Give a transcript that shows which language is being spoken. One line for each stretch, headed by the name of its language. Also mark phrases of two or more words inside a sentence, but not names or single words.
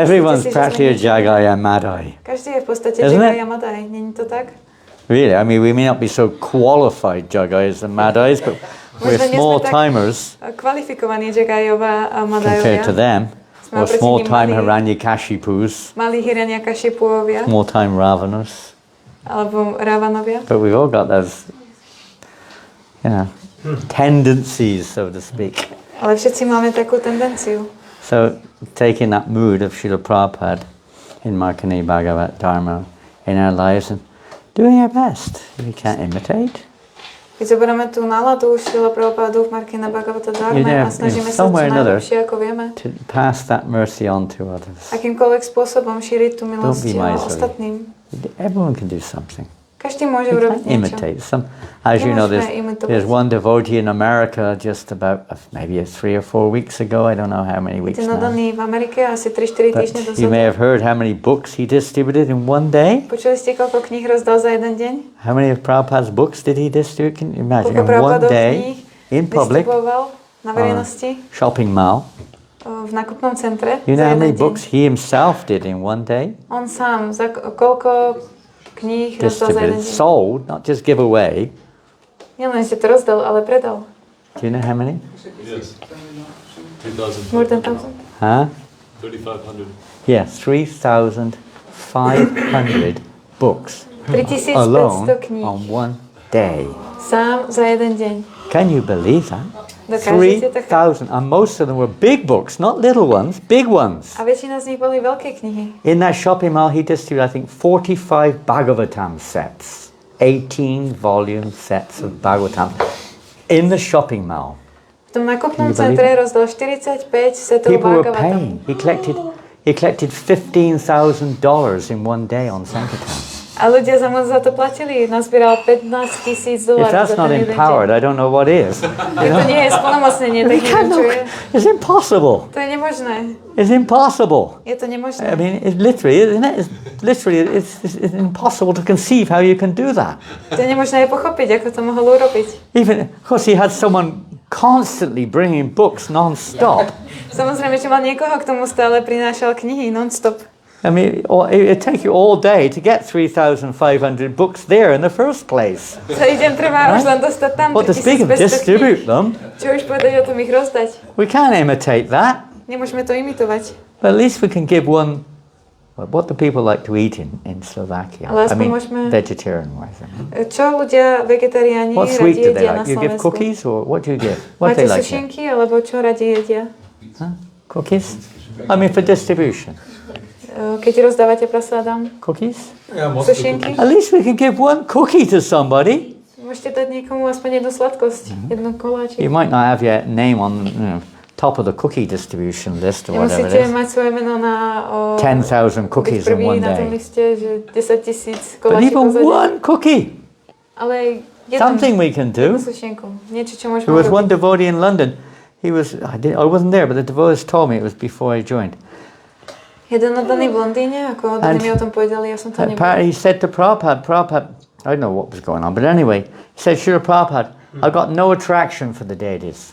English: Everyone's
Slovak: si, že
English: practically a
Slovak: sme niečo?
English: jagai and madai.
Slovak: Každý je v podstate
English: Isn't Jagai it?
Slovak: a Madai.
Czech: Není to tak?
English: Really, I mean, we may not be so qualified jagais and madais, but we're
Slovak: Možno nie sme
English: small
Slovak: tak
English: timers
Slovak: kvalifikovaní Jagajova a
English: compared to
Slovak: Madajovia.
English: them.
Slovak: Sme
English: Or
Slovak: oproti
English: small
Slovak: nim
English: time
Slovak: malí.
English: Hiranyakashipus,
Slovak: Malí Hiranyakashipuovia
English: small time Ravanus.
Slovak: alebo Ravanovia.
English: But we've all got those, tendencies, so to speak.
Slovak: Ale všetci máme takú tendenciu.
English: So, taking that mood of Srila Prabhupada in Markine, Bhagavata, Dharma in our lives and doing our best. We can't imitate.
Slovak: Keď zoberieme tú náladu Šrila Prabhupádu v Markine Bhagavata Dharma a snažíme sa čo
English: somewhere or another
Slovak: najlepšie, ako vieme,
English: to pass that mercy on to others.
Slovak: akýmkoľvek spôsobom šíriť tú milosť
English: Don't be miserly.
Slovak: ostatným.
English: Everyone can do something.
Slovak: Každý môže
English: We
Slovak: urobiť
English: can't
Slovak: niečo.
English: imitate. As you know,
Slovak: Nemôžeme imitovať.
English: there's one devotee in America just about maybe 3 or 4 weeks ago. I don't know how many weeks
Slovak: Ten
English: now.
Slovak: nadaný v Amerike asi 3-4
English: But
Slovak: týždne
English: you may
Slovak: dozadu.
English: have heard how many books he distributed in one day.
Slovak: Počuli ste, koľko kníh rozdal za jeden deň?
English: How many of Prabhupada's books did he distribute? Can you imagine?
Slovak: Koľko
English: In one
Slovak: Prabhupádových
English: day,
Slovak: kníh
English: in public,
Slovak: distribuoval na verejnosti
English: shopping mall.
Slovak: v nákupnom centre
English: You know
Slovak: za
English: how many
Slovak: jeden deň?
English: books he himself did in one day?
Slovak: On sám, za koľko kníh rozdal za jeden
English: Distributed,
Slovak: deň?
English: sold, not just give away.
Slovak: Nielen, že to rozdal, ale predal.
English: Do you know how many? Yes. 3,000. More than 1,000. Huh? 3,500. Yeah, 3,500 books
Slovak: 3500
English: alone
Slovak: kníh.
English: on one day.
Slovak: Sám za jeden deň.
English: Can you believe that?
Slovak: Dokážete to chápať?
English: 3,000, and most of them were big books, not little ones, big ones.
Slovak: A väčšina z nich boli veľké knihy.
English: In that shopping mall, he distributed, I think, 45 Bhagavatam sets, 18 volume sets of Bhagavatam in the shopping mall.
Slovak: V tom nákupnom
English: Can you believe
Slovak: centre rozdal 45 setov
English: People were
Slovak: Bhagavatam.
English: paying. He collected $15,000 in one day on Sankirtan.
Slovak: A ľudia za moc za to platili. Nazbieral $15,000
English: If that's
Slovak: za
English: not
Slovak: ten jeden
English: empowered,
Slovak: deň.
English: I don't know what is.
Slovak: Ak to nie je splnomocnenie, tak neviem, čo je.
English: It's impossible.
Slovak: To je nemožné.
English: It's impossible.
Slovak: Je to nemožné.
English: I mean, it literally, isn't it? It's impossible to conceive how you can do that.
Slovak: To je nemožné aj pochopiť, ako to mohol urobiť.
English: Even, of course, he had someone constantly bringing books non-stop.
Slovak: Samozrejme, že mal niekoho, k tomu stále prinášal knihy non-stop.
English: I mean, it'd take you all day to get 3,500 books there in the first place.
Slovak: Celý deň trvá už len dostať tam
English: But to speak of
Slovak: 3500 kníh.
English: distribute them,
Slovak: Čo už povedať o tom ich rozdať?
English: we can't imitate that.
Slovak: Nemôžeme to imitovať.
English: But at least we can give one, what do people like to eat in Slovakia?
Slovak: Ale
English: I
Slovak: aspoň
English: mean,
Slovak: môžeme-
English: vegetarian-wise.
Slovak: Čo ľudia, vegetariáni,
English: What
Slovak: radi
English: sweet do they
Slovak: jedia na
English: like? You give
Slovak: Slovensku?
English: cookies or what do you give? What
Slovak: Máte
English: they like?
Slovak: sušenky, alebo čo radi jedia?
English: Huh? Cookies? I mean, for distribution.
Slovak: Keď rozdávate prasádam?
English: Cookies? Yeah, most of the
Slovak: Sušenky?
English: At least we can give one cookie to somebody.
Slovak: Môžete dať niekomu aspoň jednu sladkosť, jednu koláčik.
English: You might not have your name on top of the cookie distribution list or whatever
Slovak: Nemusíte
English: it is.
Slovak: mať svoje meno na
English: 10,000
Slovak: byť
English: cookies in
Slovak: prvý
English: one
Slovak: na tom
English: day.
Slovak: liste, že 10,000
English: But
Slovak: koláčikov
English: even
Slovak: za deň.
English: one cookie,
Slovak: Ale
English: something we can
Slovak: jednu
English: do.
Slovak: sušenku. Niečo, čo môžeme
English: There was one
Slovak: robiť.
English: devotee in London. I wasn't there, but the devotees told me it was before I joined.
Slovak: Jeden oddaný v Londýne, ako oddaní
English: And
Slovak: mi o tom povedali, ja som tam nebol.
English: Apparently he said to Prabhupada, I don't know what was going on, but anyway, he said, Srila Prabhupada, I've got no attraction for the deities.